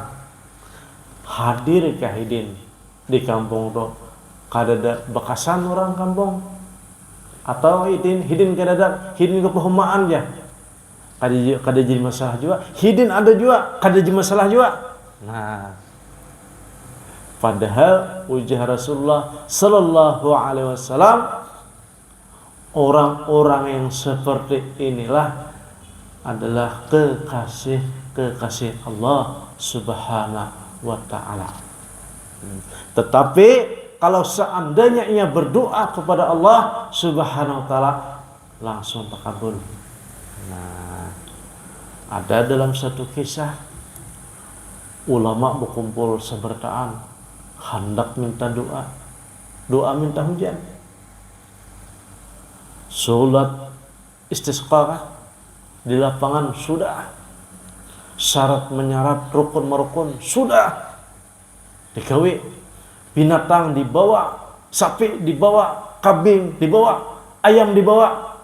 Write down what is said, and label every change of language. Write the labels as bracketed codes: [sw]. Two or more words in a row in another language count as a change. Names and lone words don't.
[bjn] Hadir ke hidin di kampung tuh kada ada bekasan orang kampung, atau hidin kada ada, hidin kepehumaan ya. Kada jadi masalah juga. Hidin ada juga, kada jadi masalah juga. [id] Nah, padahal ujar Rasulullah [ar] صلى الله عليه وسلم, [id] orang-orang yang seperti inilah adalah kekasih Allah [ar] سبحانه وتعالى. [id] Tetapi kalau seandainya ia berdoa kepada Allah [ar] سبحانه وتعالى, [id] langsung terkabul. [bjn] Nah, ada dalam satu kisah ulama berkumpul sebertaan, hendak minta doa minta hujan. Salat istisqa di lapangan sudah, syarat menyarat rukun merukun sudah digawe, binatang dibawa, sapi dibawa, kambing dibawa, ayam dibawa.